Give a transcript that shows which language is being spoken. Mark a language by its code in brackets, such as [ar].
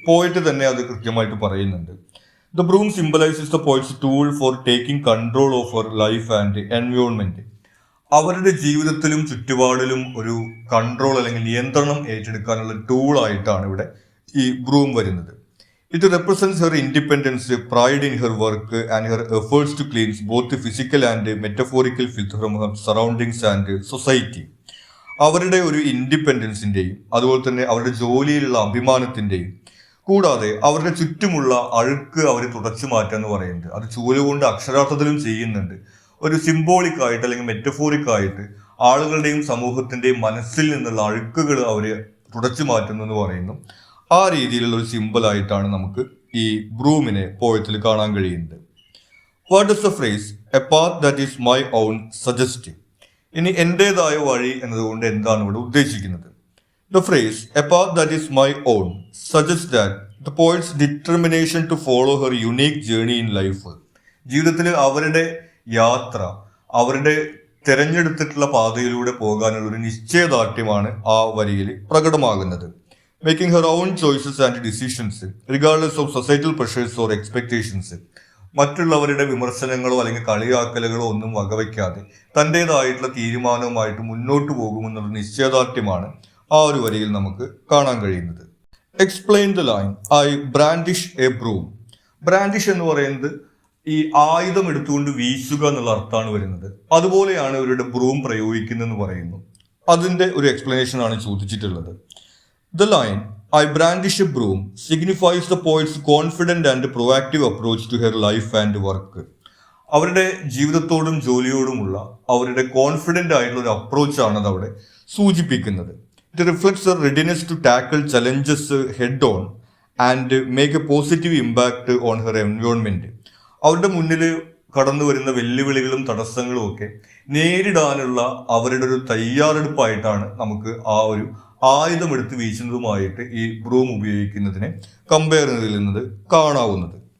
[ml] Poet തന്നെ അത് കൃത്യമായിട്ട് പറയുന്നുണ്ട്. [en] The broom symbolises the poet's tool for taking control over life and environment. [ml] അവരുടെ ജീവിതത്തിലും ചുറ്റുപാടിലും ഒരു കൺട്രോൾ അല്ലെങ്കിൽ നിയന്ത്രണം ഏറ്റെടുക്കാനുള്ള ടൂളായിട്ടാണ് ഇവിടെ ഈ ബ്രൂം വരുന്നത്. [en] It represents her independence, pride in her work, and her efforts to cleanse both the physical and metaphorical filth from her surroundings and society. [ml] അവരുടെ ഒരു ഇൻഡിപെൻഡൻസിൻ്റെയും അതുപോലെ തന്നെ അവരുടെ ജോലിയിലുള്ള അഭിമാനത്തിൻ്റെയും കൂടാതെ അവരുടെ ചുറ്റുമുള്ള അഴുക്ക് അവർ തുടച്ചു മാറ്റുക എന്ന് പറയുന്നത് അത് ചൂലുകൊണ്ട് അക്ഷരാർത്ഥത്തിലും ചെയ്യുന്നുണ്ട്. ഒരു സിംബോളിക് ആയിട്ട് അല്ലെങ്കിൽ മെറ്റഫോറിക് ആയിട്ട് ആളുകളുടെയും സമൂഹത്തിൻ്റെയും മനസ്സിൽ നിന്നുള്ള അഴുക്കുകൾ അവർ തുടച്ചു മാറ്റുന്നു എന്ന് പറയുന്നു. ആ രീതിയിലുള്ള ഒരു സിമ്പിൾ ആയിട്ടാണ് നമുക്ക് ഈ ബ്രൂമിനെ പോയത്തിൽ കാണാൻ കഴിയുന്നത്. [en] What is the phrase a path that is my own suggest? [ml] ഇനി എൻ്റേതായ വഴി എന്നതുകൊണ്ട് എന്താണ് ഇവിടെ ഉദ്ദേശിക്കുന്നത്? [en] The phrase a path that is my own suggest that the poet's determination to follow her unique journey in life. [ml] ജീവിതത്തിൽ അവരുടെ യാത്ര, അവരുടെ തിരഞ്ഞെടുത്തിട്ടുള്ള പാതയിലൂടെ പോകാനുള്ള ഒരു നിശ്ചയദാർഢ്യമാണ് ആ വരിയിൽ പ്രകടമാകുന്നത്. [en] Making her own choices and decisions regardless of societal pressures or expectations. [ml] മറ്റുള്ളവരുടെ വിമർശനങ്ങളോ അല്ലെങ്കിൽ കളിയാക്കലുകളോ ഒന്നും വകവയ്ക്കാതെ തൻ്റേതായിട്ടുള്ള തീരുമാനവുമായിട്ട് മുന്നോട്ട് പോകുമെന്നുള്ള നിശ്ചയദാർഢ്യമാണ് ആ ഒരു വരിയിൽ നമുക്ക് കാണാൻ കഴിയുന്നത്. [en] Explain the line I brandish a broom. [ml] Brandish എന്ന് പറയുന്നത് ഈ ആയുധം എടുത്തുകൊണ്ട് വീശുക എന്നുള്ള അർത്ഥമാണ് വരുന്നത്. അതുപോലെയാണ് ഇവരുടെ ബ്രൂം പ്രയോഗിക്കുന്നതെന്ന് പറയുന്നു. അതിൻ്റെ ഒരു എക്സ്പ്ലനേഷൻ ആണ് ചോദിച്ചിട്ടുള്ളത്. [en] The line, I brandish a broom, signifies the poet's confident and proactive approach to her life and work. [ml] അവരുടെ ജീവിതത്തോടും ജോലിയോടുമുള്ള അവരുടെ കോൺഫിഡൻ്റ് ആയിട്ടുള്ള ഒരു അപ്രോച്ചാണ് അത് അവിടെ സൂചിപ്പിക്കുന്നത്. [en] It reflects a readiness to tackle challenges head on and make a positive impact on her environment. [ml] അവരുടെ മുന്നിൽ കടന്നു വരുന്ന വെല്ലുവിളികളും തടസ്സങ്ങളും ഒക്കെ നേരിടാനുള്ള അവരുടെ ഒരു തയ്യാറെടുപ്പായിട്ടാണ് നമുക്ക് ആ ഒരു ആയുധം എടുത്ത് വീശുന്നതുമായിട്ട് ഈ ബ്രൂം ഉപയോഗിക്കുന്നതിനെ കമ്പയർ ചെയ്യുന്നത് കാണാവുന്നത്.